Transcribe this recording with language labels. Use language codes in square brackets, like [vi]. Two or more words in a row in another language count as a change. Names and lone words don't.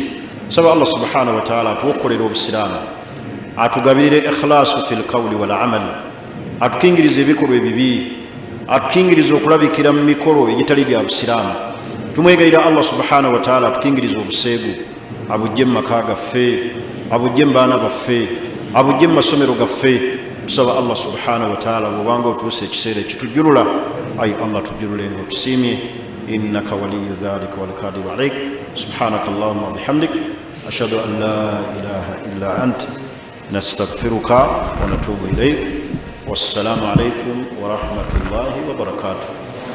[lg] Nsaba Allah [ar] سبحانه وتعالى [lg] atuwe okukolera obusiraamu, atugabirire [ar] إخلاص في القول والعمل, [lg] atukingirize ebikolwa ebibi, atukingirize okulabikira mu mikolo egitali gya busiraamu. Tumwegayira Allah [ar] سبحانه وتعالى [lg] atukingirize obuseegu, abujje mu maka gaffe, abujje mu baana baffe, abujje mu masomero gaffe. Tusaba Allah [ar] سبحانه وتعالى [lg] bw'obanga otuuse ekiseera ekitujjulula, ayi Allah tujjulule nga otusiimye. [ar] إنك ولي ذلك والقادر عليه سبحانك اللهم وبحمدك أشهد أن لا إله إلا أنت نستغفرك ونتوب إليك. والسلام عليكم ورحمة الله وبركاته.